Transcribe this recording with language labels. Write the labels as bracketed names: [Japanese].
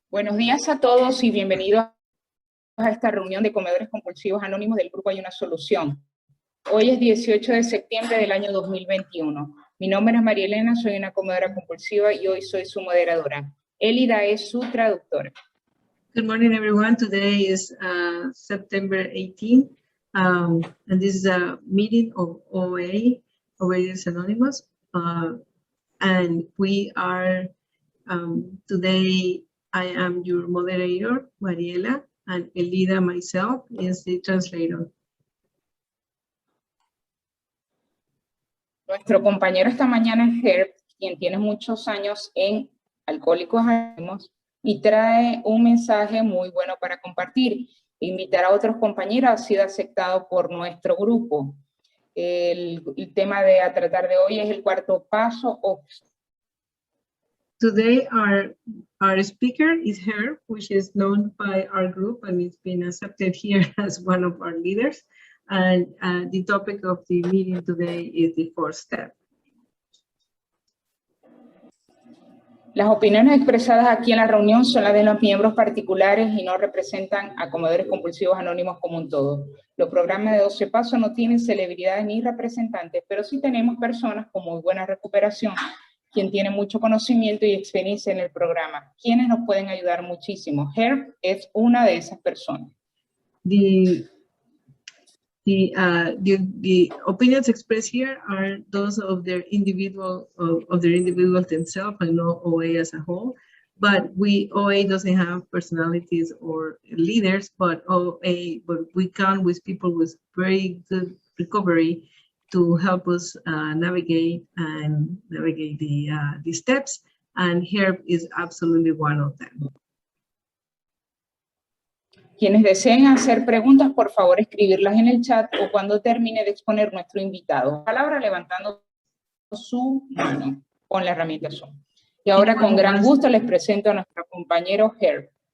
[Spanish] Buenos días a todos y bienvenidos a esta reunión de comedores compulsivos anónimos del grupo Hay una Solución. Hoy es 18 de septiembre del año 2021. Mi nombre es María Elena, soy una comedora compulsiva y hoy soy su moderadora. Elida es su traductora. [English] Good morning, everyone. Today is September 18, and this is a meeting of OA, Overeaters Anonymous, and we are, today I am your moderator, Mariela, and Elida, myself, is the translator. [Spanish] Nuestro compañero esta mañana es Herb, quien tiene muchos años en Alcohólicos Anónimos y trae un mensaje muy bueno para compartir. Invitar a otros compañeros ha sido aceptado por nuestro grupo. El tema a tratar de hoy es el cuarto paso. [English] Today our speaker is Herb, which is known by our group and it's been accepted here as one of our leaders. And the topic of the meeting today is the fourth step. [Spanish] Las opiniones expresadas aquí en la reunión son las de los miembros particulares y no representan a comedores compulsivos anónimos como un todo. Los programas de 12 pasos no tienen celebridades ni representantes, pero sí tenemos personas con muy buena recuperación, quien tiene mucho conocimiento y experiencia en el programa, quienes nos pueden ayudar muchísimo. Herb es una de esas personas. [English] The opinions expressed here are those of their individuals themselves and not OA as a whole. But OA doesn't have personalities or leaders, but we count with people with very good recovery to help us navigate the steps. And Herb is absolutely one of them. [Spanish] Quienes deseen hacer preguntas, por favor, escribirlas en el chat o cuando termine de exponer nuestro invitado. Palabra levantando su mano con la herramienta Zoom. Y ahora, con gran gusto, les presento a nuestro compañero Herb.